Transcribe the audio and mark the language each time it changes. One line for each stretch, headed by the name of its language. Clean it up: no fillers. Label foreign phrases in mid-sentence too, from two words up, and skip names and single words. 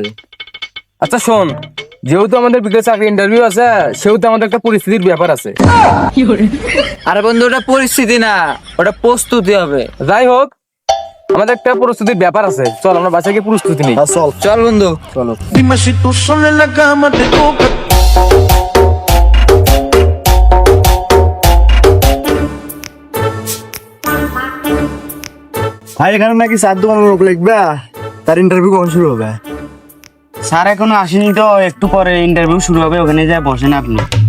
Bangla: আচ্ছা শোন, যেহেতু আমাদের বিকেলে চাকরি ইন্টারভিউ আছে, সেহেতু আমাদের একটা পরিস্থিতির ব্যাপার আছে। আরে বন্ধু ওটা পরিস্থিতি না, ওটা প্রস্তুতি হবে। যাই হোক, আমাদের একটা প্রস্তুতির ব্যাপার আছে, চল আমরা বাসায় গিয়ে প্রস্তুতি নিই। চল চল বন্ধু। চলো।
Spanish: Dime si tú sola en la cama te toca.
Bangla: ভাই এখানে নাকি 4 দোকানের লোক লিখবে, তার ইন্টারভিউ কখন শুরু হবে? স্যার এখনো আসেনি তো, একটু পরে ইন্টারভিউ শুরু হবে, ওখানে যা বসেন আপনি।